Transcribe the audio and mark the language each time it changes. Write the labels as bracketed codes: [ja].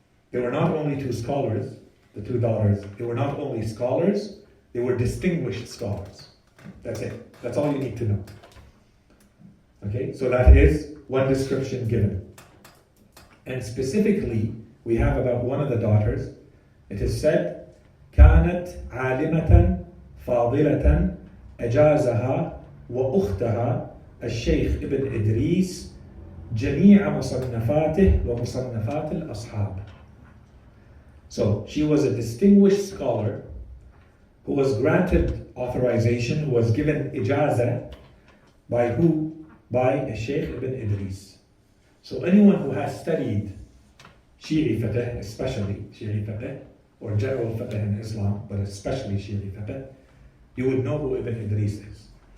[en] They were not only two scholars, the two daughters, they were not only scholars, they were distinguished scholars. That's it. That's all you need to know. Okay, so that is one description given. And specifically, we have about one of the daughters. It is said, [ar] كانت عالمة فاضلة أجازها وأختها الشيخ ابن إدريس جميع مصنفاته ومصنفات الأصحاب. [en] So she was a distinguished scholar who was granted authorization, who was given ijaza by who? By Sheikh ibn Idris. So anyone who has studied Shi'i fiqh, especially Shi'i fiqh, or general fiqh in Islam, but especially Shi'i fiqh, you would know who Ibn Idris is.